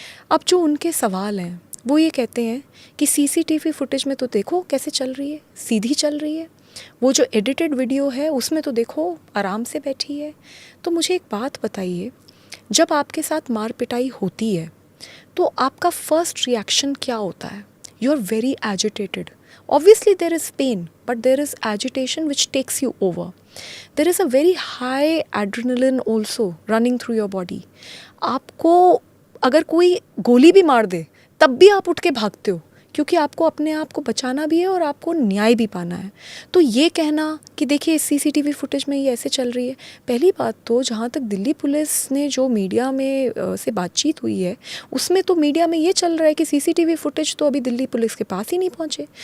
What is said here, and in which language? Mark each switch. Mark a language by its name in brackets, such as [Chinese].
[Hindi] अब जो उनके सवाल हैं वो ये कहते हैं कि सीसीटीवी फुटेज में तो देखो कैसे चल रही है, सीधी चल रही है, वो जो एडिटेड वीडियो है उसमें तो देखो आराम से बैठी है। तो मुझे एक बात बताइए, जब आपके साथ मार पिटाई होती है तो आपका फर्स्ट रिएक्शन क्या होता है? [English] You are very agitated, obviously there is pain but there is agitation which takes you over. There is a very high adrenaline also running through your body. [Hindi] आपको अगर कोई गोली भी मार दे तब भी आप उठ के भागते हो, क्योंकि आपको अपने आप को बचाना भी है और आपको न्याय भी पाना है। तो ये कहना कि देखिए इस सीसीटीवी फुटेज में ये ऐसे चल रही है, पहली बात तो जहाँ तक दिल्ली पुलिस ने जो मीडिया में से बातचीत हुई है उसमें तो मीडिया में ये चल रहा है कि सीसीटीवी फुटेज तो अभी दिल्ली पुलिस के पास ही नहीं पहुँचे।